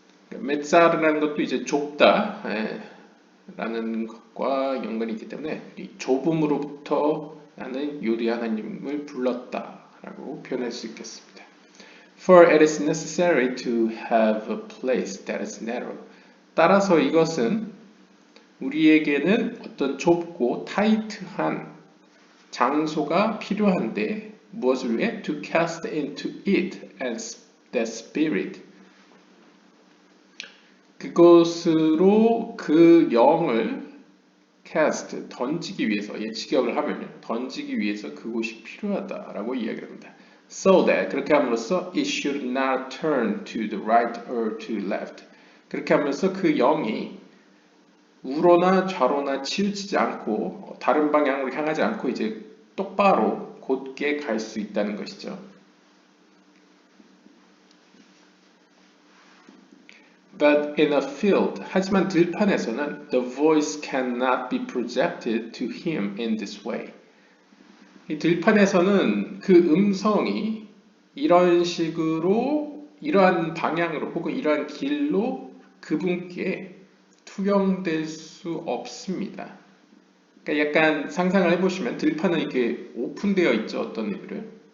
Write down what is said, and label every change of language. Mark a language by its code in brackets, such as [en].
[ko] 메사르라는 것도 이제 좁다 라는 것과 연관이 있기 때문에 이 좁음으로부터 나는 요리 하나님을 불렀다 라고 표현할 수 있겠습니다. [en] For it is necessary to have a place that is narrow. [ko] 따라서 이것은 우리에게는 어떤 좁고 타이트한 장소가 필요한데 무엇을 위해? [en] To cast into it as the spirit. [ko] 그것으로 그 영을 cast, 던지기 위해서, 직역을 하면요. 던지기 위해서 그곳이 필요하다라고 이야기를 합니다. [en] So that, [ko] 그렇게 함으로써 [en] it should not turn to the right or to left. [ko] 그렇게 하면서 그 영이 우로나 좌로나 치우치지 않고 다른 방향으로 향하지 않고 이제 똑바로 곧게 갈 수 있다는 것이죠. [en] But in a field, [ko] 하지만 들판에서는 [en] the voice cannot be projected to him in this way. [ko] 이 들판에서는 그 음성이 이런 식으로, 이러한 방향으로 혹은 이러한 길로 그분께 투영될 수 없습니다. 그러니까 약간 상상을 해보시면 들판은 이렇게 오픈되어 있죠, 어떤 의미를.